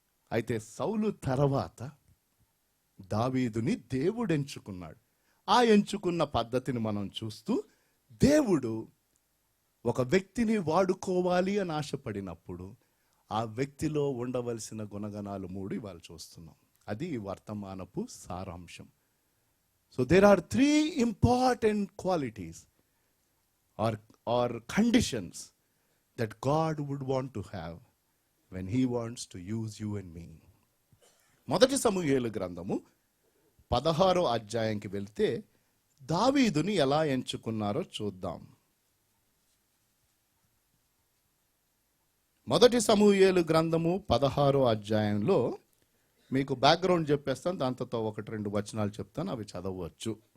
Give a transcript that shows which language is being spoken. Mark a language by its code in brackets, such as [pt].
[te] అయితే సౌలు తర్వాత దావీదుని దేవుడు ఎంచుకున్నాడు. ఆ ఎంచుకున్న పద్ధతిని మనం చూస్తూ, దేవుడు ఒక వ్యక్తిని వాడుకోవాలి అని ఆశపడినప్పుడు ఆ వ్యక్తిలో ఉండవలసిన గుణగణాలు 3 ఇవాళ చూస్తున్నాం. అది ఈ వర్తమానపు సారాంశం. [en] So there are 3 important qualities or conditions that God would want to have when he wants to use you and me. [te] మొదటి సమూయేలు గ్రంథము 16వ అధ్యాయంకి వెళ్తే దావీదుని ఎలా ఎంచుకున్నారో చూద్దాం. మొదటి సమూయేలు గ్రంథము 16వ అధ్యాయంలో మీకు బ్యాక్గ్రౌండ్ చెప్పేస్తాను, దాంతో 1-2 వచనాలు చెప్తాను, అవి చదవచ్చు.